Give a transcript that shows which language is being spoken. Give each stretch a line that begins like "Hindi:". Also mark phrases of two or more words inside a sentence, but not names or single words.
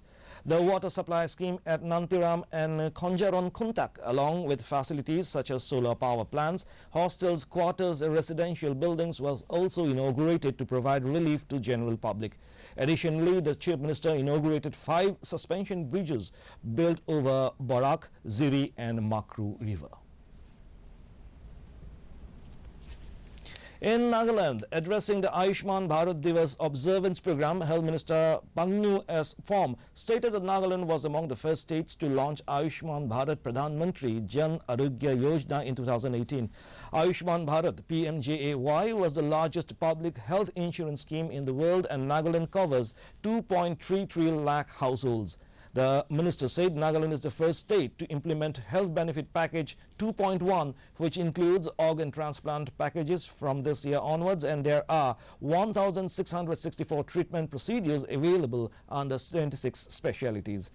English: The water supply scheme at Nantiram and Konjaron Kuntak, along with facilities such as solar power plants, hostels, quarters, residential buildings, was also inaugurated to provide relief to general public. Additionally, the Chief Minister inaugurated 5 suspension bridges built over Barak, Ziri and Makru River. In Nagaland, addressing the Ayushman Bharat Divas observance program, Health Minister Pangnu S. Phom stated that Nagaland was among the first states to launch Ayushman Bharat Pradhan Mantri Jan Arogya Yojana in 2018. Ayushman Bharat PMJAY was the largest public health insurance scheme in the world, and Nagaland covers 2.33 lakh households. The minister said Nagaland is the first state to implement Health Benefit Package 2.1, which includes organ transplant packages from this year onwards, and there are 1,664 treatment procedures available under 26 specialities.